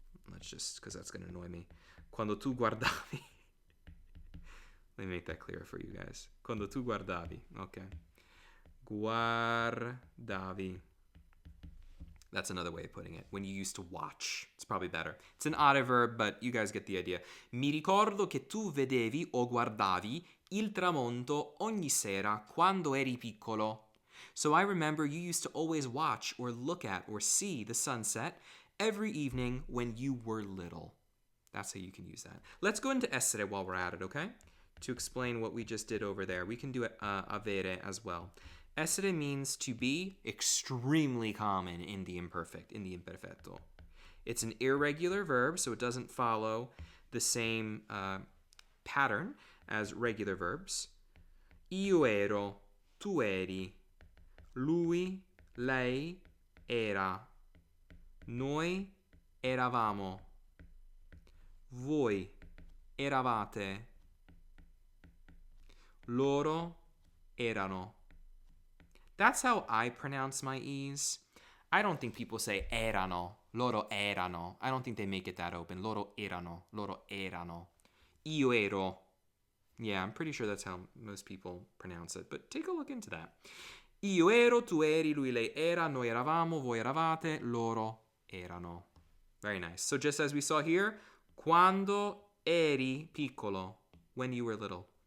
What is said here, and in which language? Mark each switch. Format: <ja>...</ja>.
<en>Let's just, because that's going to annoy me.</en> <it>Quando tu guardavi.</it> <en>Let me make that clearer for you guys. Quando tu guardavi. Okay. Guardavi. That's another way of putting it. When you used to watch. It's probably better. It's an odd verb, but you guys get the idea.</en> <it>Mi ricordo che tu vedevi o guardavi il tramonto ogni sera quando eri piccolo.</it> <en>So I remember you used to always watch or look at or see the sunset every evening when you were little. That's how you can use that. Let's go into essere while we're at it, okay? To explain what we just did over there. We can do avere as well. Essere means to be, extremely common in the imperfect, in the imperfetto. It's an irregular verb, so it doesn't follow the same pattern as regular verbs.</en> <it>Io ero, tu eri, lui, lei, era, noi eravamo, voi eravate, loro erano.</it> <en>That's how I pronounce my E's. I don't think people say erano,</en> <it>loro erano.</it> <en>I don't think they make it that open.</en> <it>Loro erano, loro erano. Io ero.</it> <en>Yeah, I'm pretty sure that's how most people pronounce it, but take a look into that.</en> <it>Io ero, tu eri, lui, lei era, noi eravamo, voi eravate, loro erano.</it> <en>Very nice. So just as we saw here,</en> <it>quando eri piccolo,</it> <en>when you were little.</en>